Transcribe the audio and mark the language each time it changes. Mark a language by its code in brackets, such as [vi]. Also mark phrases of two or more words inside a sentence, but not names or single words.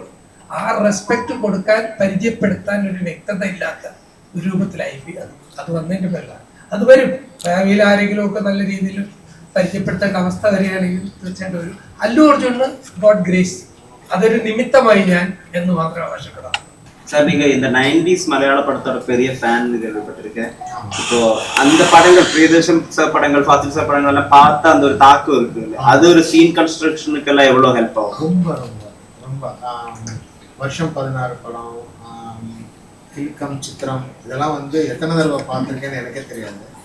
[ml] ആ റെസ്പെക്ട് കൊടുക്കാൻ പരിചയപ്പെടുത്താൻ ഒരു വ്യക്തത ഇല്ലാത്ത ഒരു രൂപത്തിലായി അത് വന്നതിന്റെ പേരിലാണ്. അത് വരും. ഭാവിയിൽ ആരെങ്കിലും ഒക്കെ നല്ല രീതിയിൽ പരിചയപ്പെടുത്തേണ്ട അവസ്ഥ വരികയാണെങ്കിൽ തീർച്ചയായിട്ടും ഒരു അല്ലു അർജുന് [en] God grace [ml] അതൊരു നിമിത്തമായി ഞാൻ എന്ന് മാത്രം ആവശ്യപ്പെടാം. [ta] சார் நீங்க இந்த 90s மலையாள படத்தோட பெரிய ஃபேன் கேள்விப்பட்டிருக்கேன். இப்போ அந்த படங்கள் பிரியதர்ஷன் சார் படங்கள், ஃபாசில் சார் படங்கள் எல்லாம் பார்த்தா அந்த ஒரு தாக்கம் இருக்கு. அது ஒரு [en] scene construction [ta] எல்லாம் எவ்வளவு ஹெல்ப் ஆகும்? ரொம்ப ரொம்ப ரொம்ப வருஷம் 16 படம், கில்கம், சித்திரம் இதெல்லாம் வந்து எத்தனை தடவை பார்த்துருக்கேன்னு எனக்கே தெரியாது.